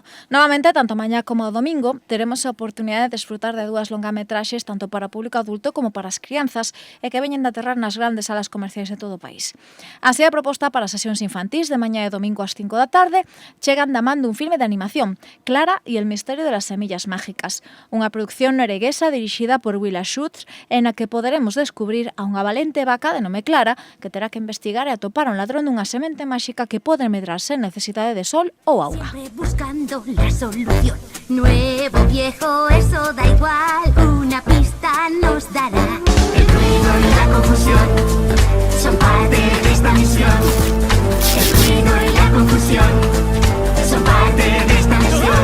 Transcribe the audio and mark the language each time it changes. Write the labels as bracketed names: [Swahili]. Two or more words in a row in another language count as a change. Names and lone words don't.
[Galician] Novamente, tanto mañá como o domingo, teremos a oportunidade de desfrutar de dúas longametraxes tanto para o público adulto como para as crianzas e que veñen de aterrar nas grandes salas comerciais de todo o país. Así, a proposta para as sesións infantís de mañá e domingo ás 5 da tarde chegan da man dun filme de animación, Clara y el misterio de las semillas mágicas, unha produción norueguesa dirixida por Willa Schutz en a que poderemos descubrir a unha valente vaca de nome Clara que terá que investigar e atopar a un ladrón dunha semente máxica que pode medrar sen necesidade de sol ou auga. [Spanish] Siempre buscando la solución. Nuevo, viejo, eso da igual. Una pista nos dará. El ruido y la confusión son parte de esta misión. El ruido y la confusión son parte de esta misión.